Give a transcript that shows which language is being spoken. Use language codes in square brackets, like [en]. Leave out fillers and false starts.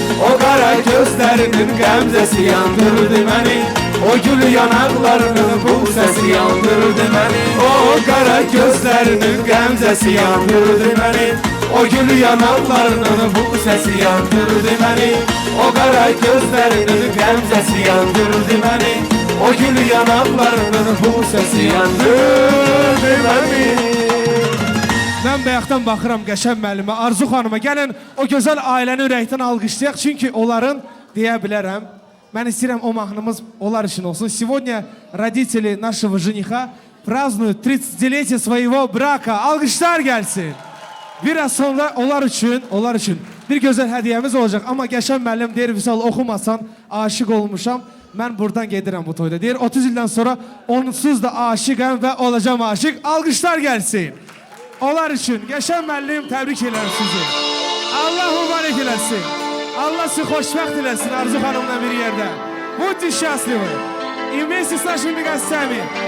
[az] O qara gözlərinin qəmzəsi yandırdı məni O gül yanaqlarının bu səsi yandırdı məni O qara gözlərinin qəmzəsi yandırdı məni O gül yanaqlarının bu səsi yandırdı məni O qara gözlərinin qəmzəsi yandırdı məni O gül yanaqlarının bu səsi yandırdı məni Ben bayaqdan baxıram Qəşəm müəllimə, Arzu xanıma. Gəlin o gözəl ailəni ürəkdən alqışlayaq. Çünki onların, deyə bilərəm, mən istəyirəm o mahnımız onlar için olsun. [ru] Сегодня родители нашего жениха празднуют 30-летие своего bрака. [az] Alqışlar gəlsin. Biraz sonra onlar üçün bir gözəl hədiyyəmiz olacaq. Amma Qəşəm müəllim deyir, Vüsal oxumasan, aşık olmuşam. Mən buradan gedirəm bu toyda. Deyir, 30 ildən sonra onsuz da aşıqəm və olacam aşık. Alqışlar gəlsin. Onlar için Qəşəm müəllim təbrik edirəm sizi. Allah mübarək eləsin. Allah sizi xoşbəxt eləsin Arzu xanımla bir yerdə. [ru] Будьте счастливы. И вместе с нашими гостями.